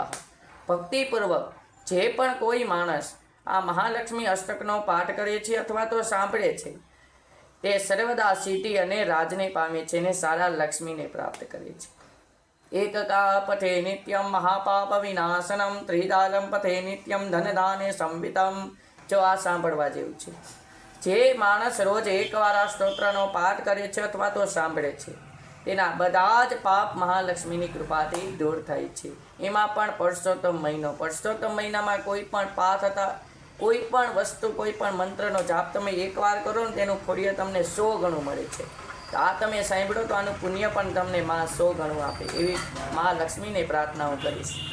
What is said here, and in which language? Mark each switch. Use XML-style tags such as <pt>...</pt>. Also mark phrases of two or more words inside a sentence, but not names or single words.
<gu>ભક્તિપૂર્વક જે પણ કોઈ માણસ આ મહાલક્ષ્મી અષ્ટકનો પાઠ કરે છે અથવા તો સાંભળે છે તે સર્વદા સિદ્ધિ અને રાજને પામે છે ને સારા લક્ષ્મી ને પ્રાપ્ત કરે છે।</gu> <sa>एकका पथे नित्यम महापाप विनाशनम त्रिदालम पथे नित्यम धनदाने संवितम।</sa> <gu>જો આ સાંભળવા જેવું છે। જે માણસ રોજ એકવાર આ સ્તોત્રનો પાઠ કરે છે અથવા તો સાંભળે છે તેના બધા જ પાપ મહાલક્ષ્મીની કૃપાથી દૂર થાય છે। એમાં પણ પુરુષોત્તમ મહીનામાં કોઈ પણ પાઠ અથવા કોઈપણ વસ્તુ કોઈપણ મંત્રનો જાપ તમે એકવાર કરો ને તેનું પુણ્ય તમને 100 ગણું મળે છે। તો આ તમે સાંભળો તો આનું પુણ્ય પણ તમને માં 100 ગણું આપે એવી મા લક્ષ્મીને પ્રાર્થના હું કરીશ.</gu>